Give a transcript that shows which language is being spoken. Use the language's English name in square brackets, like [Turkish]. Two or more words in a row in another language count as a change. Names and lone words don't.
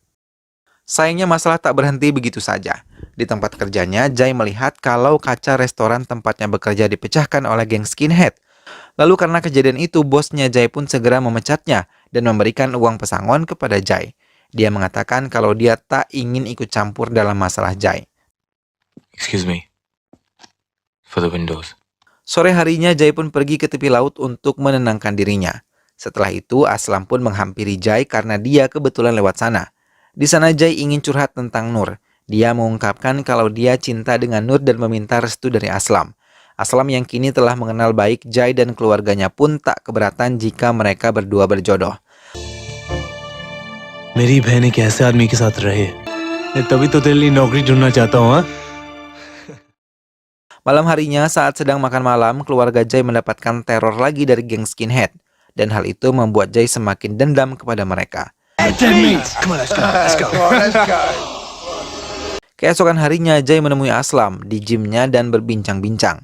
[Indonesian] Sayangnya masalah tak berhenti begitu saja. Di tempat kerjanya, Jai melihat kalau kaca restoran tempatnya bekerja dipecahkan oleh geng skinhead. Lalu karena kejadian itu, bosnya Jai pun segera memecatnya dan memberikan uang pesangon kepada Jai. Dia mengatakan kalau dia tak ingin ikut campur dalam masalah Jai. [English] Excuse me. For the windows. [Indonesian] Sore harinya, Jai pun pergi ke tepi laut untuk menenangkan dirinya. Setelah itu, Aslam pun menghampiri Jai karena dia kebetulan lewat sana. Di sana Jai ingin curhat tentang Nur. Dia mengungkapkan kalau dia cinta dengan Nur dan meminta restu dari Aslam. Aslam yang kini telah mengenal baik Jai dan keluarganya pun tak keberatan jika mereka berdua berjodoh. [Hindi] मेरी बहन एक ऐसे आदमी के साथ रहे, तभी तो तेरे लिए नौकरी ढूंढना चाहता हूँ। [Indonesian] Malam harinya saat sedang makan malam, keluarga Jai mendapatkan teror lagi dari geng skinhead. Dan hal itu membuat Jai semakin dendam kepada mereka. Keesokan harinya, Jai menemui Aslam di gymnya dan berbincang-bincang.